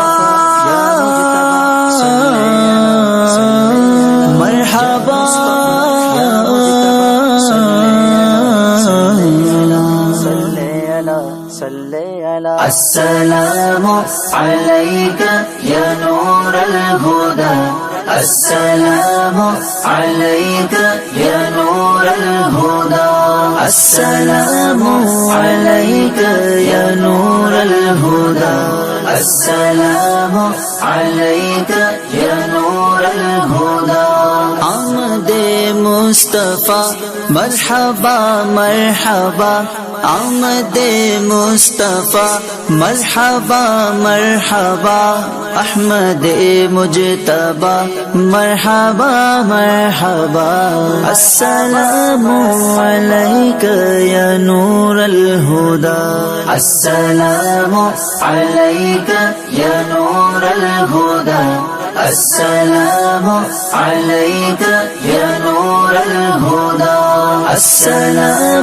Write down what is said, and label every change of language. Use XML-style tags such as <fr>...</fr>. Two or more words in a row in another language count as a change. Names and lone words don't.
<ar>مرحبا السلام علیک یا نور الہدی السلام علیک یا نور الہدی السلام علیک یا نور الہدی السلام علیک یا نور الہدی</ar> <ur>آمد مصطفیٰ مرحبا مرحبا آمد مصطفیٰ مرحبا مرحبا احمد مجتبیٰ مرحبا مرحبا</ur> <ar>السلام علیک یا نور الہدی السلام علیک یا نور الہدی السلام علیک یا نور الہدی السلام</ar>